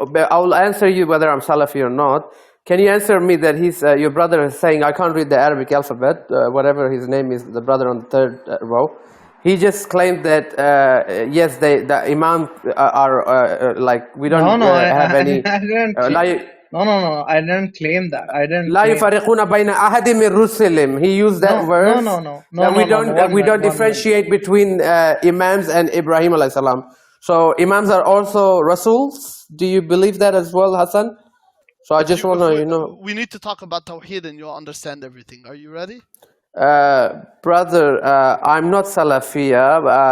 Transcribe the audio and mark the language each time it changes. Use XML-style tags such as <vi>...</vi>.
<en>I will answer you whether I'm Salafi or not. Can you answer me that your brother is saying, I can't read the Arabic alphabet, whatever his name is, the brother on the third row. He just claimed that yes, the Imam are like we don't have any. No, I didn't claim that. I didn't.</en> <ar>لا يفرقون بين أحد من رسلهم.</ar> <en>He used that verse. No. We don't differentiate between Imams and Ibrahim alayhi salam. So Imams are also Rasuls. Do you believe that as well, Hassan? So I just want to, We need to talk about Tawheed and you'll understand everything. Are you ready? Brother, I'm not Salafiya.</en>